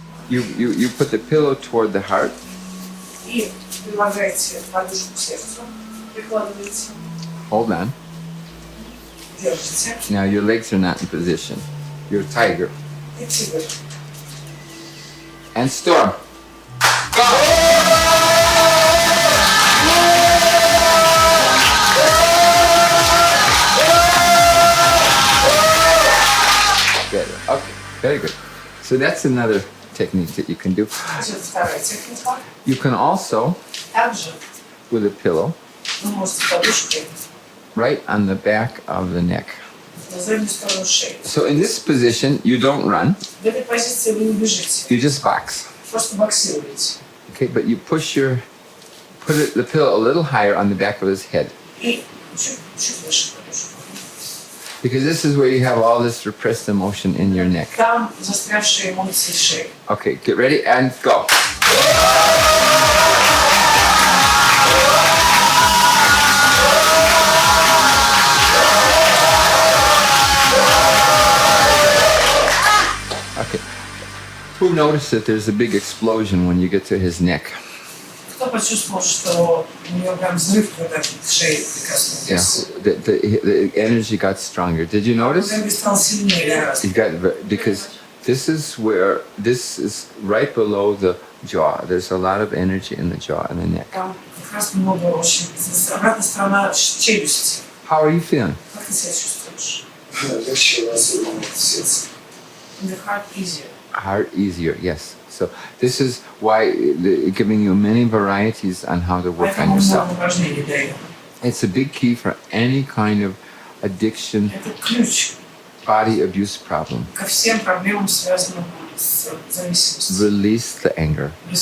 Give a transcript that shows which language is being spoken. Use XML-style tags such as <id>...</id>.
<en>You put the pillow toward the heart.</en> <ru>И прилагаете подушку к сердцу. Прикладываете.</ru> <en>Hold on.</en> <ru>Держите.</ru> <en>Now your legs are not in position. You're a tiger.</en> <ru>И тигр.</ru> <en>And storm. Good. Okay. Very good. So that's another technique that you can do.</en> <ru>Это вторая техника.</ru> <en>You can also,</en> <ru>Также</ru> <en>with a pillow,</en> <ru>вы можете подушкой</ru> <en>right on the back of the neck.</en> <ru>на заднюю сторону шеи.</ru> <en>So in this position, you don't run.</en> <ru>В этой позиции вы не бежите.</ru> <en>You just box.</en> <ru>Просто боксируете.</ru> <en>Okay, but you put the pillow a little higher on the back of his head.</en> <ru>И чуть выше подушку.</ru> <en>Because this is where you have all this repressed emotion in your neck.</en> <ru>Там застрявшие эмоции шеи.</ru> <en>Okay, get ready and go. Okay. Who noticed that there's a big explosion when you get to his neck?</en> <ru>Кто почувствовал, что у него прям взрыв, когда к шее</ru> <en>Yeah,</en> <ru>прикоснулся?</ru> <en>the energy got stronger. Did you notice?</en> <ru>Энергия стала сильнее гораздо.</ru> <en>It got because this is right below the jaw. There's a lot of energy in the jaw and the neck.</en> <ru>Там как раз много очень. Обратная сторона челюсти.</ru> <en>How are you feeling?</en> <ru>Как ты себя чувствуешь? Легче, особенно в сердце.</ru> <en>In the heart easier. Heart easier, yes. So this is why giving you many varieties on how to work on yourself. It's a big key for any kind of addiction, body abuse problem. Release the anger.</en>